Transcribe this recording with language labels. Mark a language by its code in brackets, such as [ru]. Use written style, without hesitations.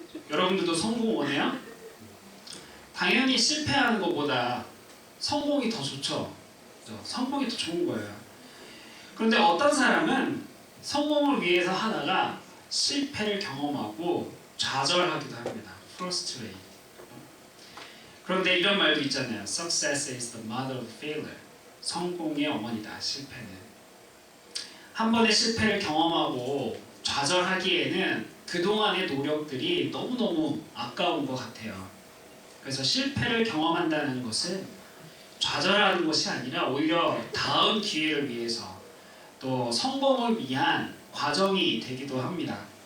[ko] 여러분들도 성공 원해요? 당연히 실패하는 것보다 성공이 더 좋죠. 그죠? 성공이 더 좋은 거예요. 그런데 어떤 사람은 성공을 위해서 하다가 실패를 경험하고 좌절하기도 합니다. [en] frustrate. [ko] 그런데 이런 말도 있잖아요. [en] Success is the mother of failure. [ko] 성공의 어머니다, 실패는. 한 번의 실패를 경험하고 좌절하기에는 그동안의 노력들이 너무너무 아까운 것 같아요. 그래서 실패를 경험한다는 것은 좌절하는 것이 아니라 오히려 다음 기회를 위해서 또 성공을 위한 과정이 되기도 합니다.